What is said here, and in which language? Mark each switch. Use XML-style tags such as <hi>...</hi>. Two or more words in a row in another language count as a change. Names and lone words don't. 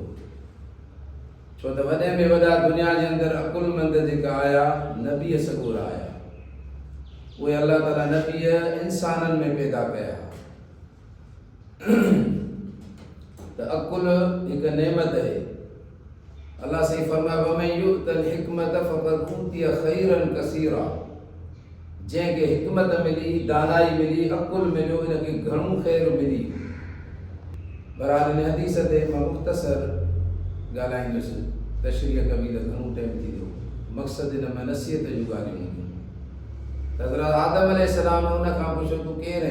<sd>छो त वॾे में वॾा दुनिया जे अंदरि अकुलमंद जेका आया, नबी सगोर आया। उहे अल्लाह ताला नबी इंसाननि में पैदा कया। त अकुल हिकु नेमत आहे। अल्लाह साईं फरमायो</sd> <ar>وَمَن يُؤْتَ الْحِكْمَةَ فَقَدْ أُوتِيَ خَيْرًا كَثِيرًا.</ar> <sd>जंहिंखे हिकमत मिली, दानाई मिली, अकुल मिलियो, इनखे घणो ख़ैर मिली। बहरहाल इन हदीस ते मां मुख़्तसर ॻाल्हाईंदुसि, तशरीह कबी त घणो टाइम थी वियो। मक़सदु इन में नसीहत जूं ॻाल्हियूं हूंदियूं। हज़रत आदम अलैहिस्सलाम उन खां पुछो तूं केरु आहीं?</sd>